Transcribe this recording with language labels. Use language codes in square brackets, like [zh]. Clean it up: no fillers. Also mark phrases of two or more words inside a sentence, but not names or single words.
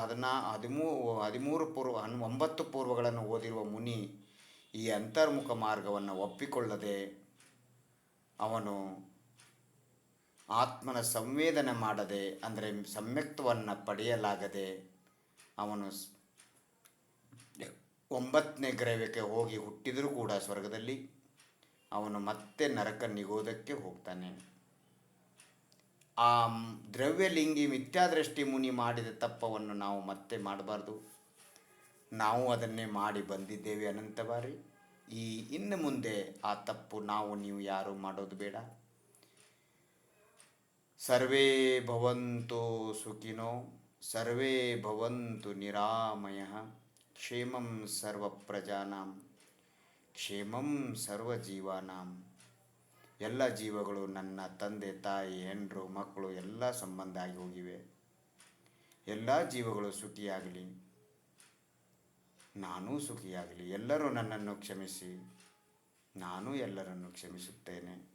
[kn] 9 ಪೂರ್ವಗಳನ್ನು ಓದಿರುವ ಮುನಿ ಈ ಅಂತರ್ಮುಖ ಮಾರ್ಗವನ್ನು ಒಪ್ಪಿಕೊಳ್ಳದೆ ಅವನು ಆತ್ಮನ ಸಂವೇದನೆ ಮಾಡದೆ, ಅಂದರೆ ಸಮ್ಯಕ್ತವನ್ನು ಪಡೆಯಲಾಗದೆ ಅವನು 9ನೇ ಗ್ರಹಕ್ಕೆ ಹೋಗಿ ಹುಟ್ಟಿದರೂ ಕೂಡ ಸ್ವರ್ಗದಲ್ಲಿ ಅವನು ಮತ್ತೆ ನರಕ ನಿಗೋದಕ್ಕೆ ಹೋಗ್ತಾನೆ. ಆ ದ್ರವ್ಯಲಿಂಗಿ ಮಿಥ್ಯಾದೃಷ್ಟಿ ಮುನಿ ಮಾಡಿದ ತಪ್ಪವನ್ನು ನಾವು ಮತ್ತೆ ಮಾಡಬಾರ್ದು. ನಾವು ಅದನ್ನೇ ಮಾಡಿ ಬಂದಿದ್ದೇವೆ ಅನಂತ ಬಾರಿ. ಇನ್ನು ಮುಂದೆ ಆ ತಪ್ಪು ನೀವು ಯಾರು ಮಾಡೋದು ಬೇಡ. [sa] ಸರ್ವೇ ಭವಂತು ಸುಖಿನೋ, ಸರ್ವೇ ಭವಂತು ನಿರಾಮಯಃ, ಕ್ಷೇಮಂ ಸರ್ವ ಪ್ರಜಾನಾಂ, ಕ್ಷೇಮಂ ಸರ್ವ ಜೀವಾನಾಂ. [kn] ಎಲ್ಲ ಜೀವಗಳು, ನನ್ನ ತಂದೆ ತಾಯಿ ಹೆಂಡರು ಮಕ್ಕಳು ಎಲ್ಲ ಸಂಬಂಧ ಆಗಿ ಹೋಗಿವೆ. ಎಲ್ಲ ಜೀವಗಳು ಸುಖಿಯಾಗಲಿ, ನಾನೂ ಸುಖಿಯಾಗಲಿ. ಎಲ್ಲರೂ ನನ್ನನ್ನು ಕ್ಷಮಿಸಿ, ನಾನು ಎಲ್ಲರನ್ನು ಕ್ಷಮಿಸುತ್ತೇನೆ.